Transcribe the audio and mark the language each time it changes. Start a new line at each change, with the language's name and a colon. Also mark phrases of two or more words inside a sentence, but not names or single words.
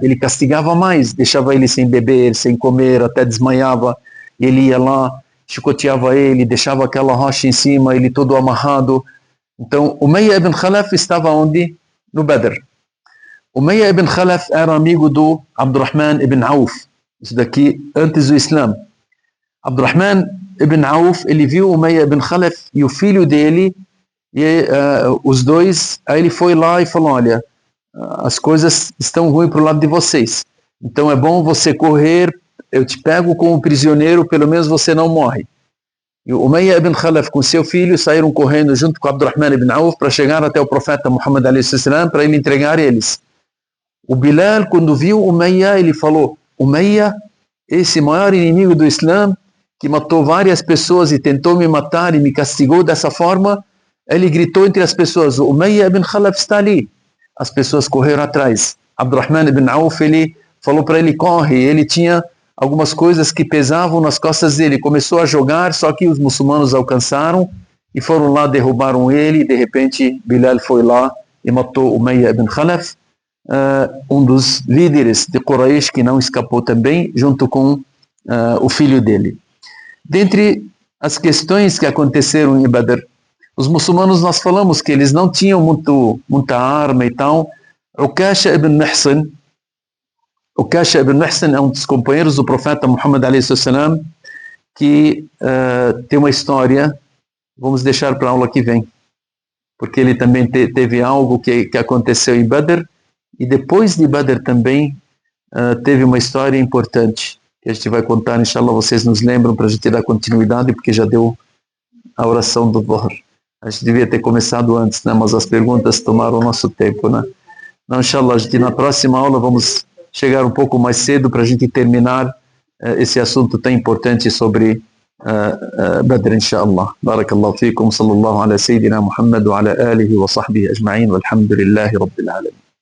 Portuguese: Ele castigava mais, deixava ele sem beber, sem comer, até desmaiava. Ele ia lá, chicoteava ele, deixava aquela rocha em cima, ele todo amarrado. Então, Umayya ibn Khalaf estava onde? No Badr. Umayya ibn Khalaf era amigo do Abdurrahman ibn Auf. Isso daqui antes do Islã. Abdurrahman ibn Auf, ele viu Umayya ibn Khalaf e o filho dele, e os dois, aí ele foi lá e falou, olha, as coisas estão ruins para o lado de vocês, então é bom você correr, eu te pego como prisioneiro, pelo menos você não morre. E Umayya ibn Khalaf com seu filho saíram correndo junto com Abdurrahman ibn Auf para chegar até o profeta Muhammad a.s. para ele entregar eles. O Bilal, quando viu Umayya, ele falou, Umayya, esse maior inimigo do Islã, que matou várias pessoas e tentou me matar e me castigou dessa forma, ele gritou entre as pessoas, Umayya ibn Khalaf está ali. As pessoas correram atrás. Abdurrahman ibn Auf, ele falou para ele, corre. Ele tinha algumas coisas que pesavam nas costas dele. Começou a jogar, só que os muçulmanos alcançaram e foram lá, derrubaram ele. De repente, Bilal foi lá e matou Umayya ibn Khalaf, um dos líderes de Quraysh que não escapou também, junto com o filho dele. Dentre as questões que aconteceram em Badr, os muçulmanos, nós falamos que eles não tinham muita arma e tal. Ukasha ibn Mihsan é um dos companheiros do profeta Muhammad a.s. que tem uma história, vamos deixar para a aula que vem, porque ele também teve algo que aconteceu em Badr, e depois de Badr também teve uma história importante, que a gente vai contar, inshallah, vocês nos lembram para a gente dar continuidade, porque já deu a oração do Dhuhr. A gente devia ter começado antes, né? Mas as perguntas tomaram o nosso tempo, né? Então, inshallah, a gente na próxima aula vamos chegar um pouco mais cedo para a gente terminar esse assunto tão importante sobre Badr, inshallah.
Arabic: بارك الله فيكم، صلى الله على سيدنا محمد وعلى آله وصحبه أجمعين، والحمد لله رب العالمين.